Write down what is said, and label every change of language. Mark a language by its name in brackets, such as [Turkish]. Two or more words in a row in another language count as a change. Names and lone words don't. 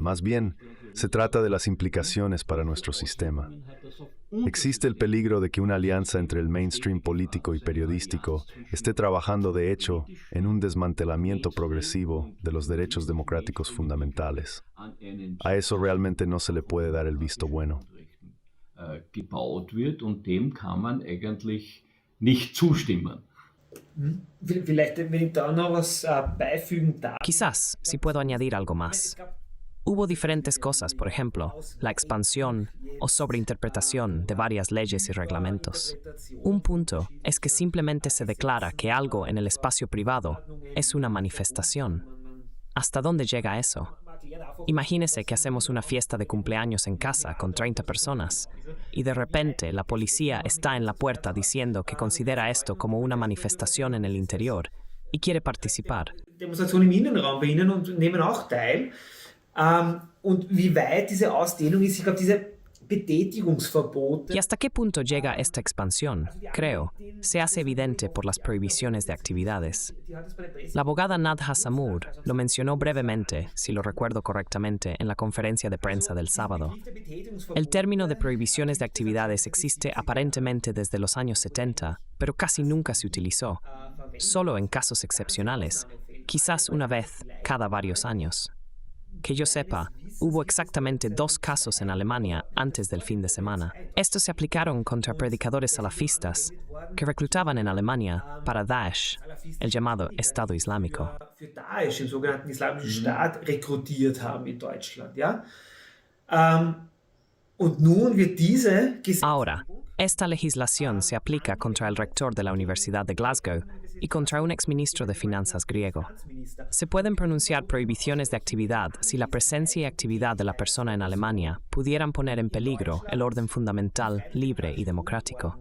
[Spanish] Más bien, se trata de las implicaciones para nuestro sistema. Existe el peligro de que una alianza entre el mainstream político y periodístico esté trabajando de hecho en un desmantelamiento progresivo de los derechos democráticos fundamentales. A eso realmente no se le puede dar el visto bueno. [German] Gebaut wird und dem kann man eigentlich nicht zustimmen. Vielleicht, wenn ich da noch was beifügen darf. [Spanish] Quizás, si puedo añadir algo más. Hubo diferentes cosas, por ejemplo, la expansión o sobreinterpretación de varias leyes y reglamentos. Un punto es que simplemente se declara que algo en el espacio privado es una manifestación. ¿Hasta dónde llega eso? Imagínese que hacemos una fiesta de cumpleaños en casa con 30 personas y de repente la policía está en la puerta diciendo que considera esto como una manifestación en el interior y quiere participar. [German] Demonstrationen im Innenraum bei Ihnen und nehmen auch teil. Und wie weit diese Ausdehnung ist, ich glaube, diese Betätigungsverbote. [Spanish] ¿Y hasta qué punto llega esta expansión? Creo, se hace evidente por las prohibiciones de actividades. La abogada Nadja Samur lo mencionó brevemente, si lo recuerdo correctamente, en la conferencia de prensa del sábado. El término de prohibiciones de actividades existe aparentemente desde los años 70, pero casi nunca se utilizó. Solo en casos excepcionales, quizás una vez cada varios años. Que yo sepa, hubo exactamente 2 casos en Alemania antes del fin de semana. Estos se aplicaron contra predicadores salafistas que reclutaban en Alemania para Daesh, el llamado Estado Islámico. [German] Für Daesh, den sogenannten Islamischen Staat, rekrutiert haben in Deutschland. Ja? Und nun wird diese [Spanish] Ahora, esta legislación se aplica contra el rector de la Universidad de Glasgow y contra un exministro de Finanzas griego. Se pueden pronunciar prohibiciones de actividad si la presencia y actividad de la persona en Alemania pudieran poner en peligro el orden fundamental, libre y democrático.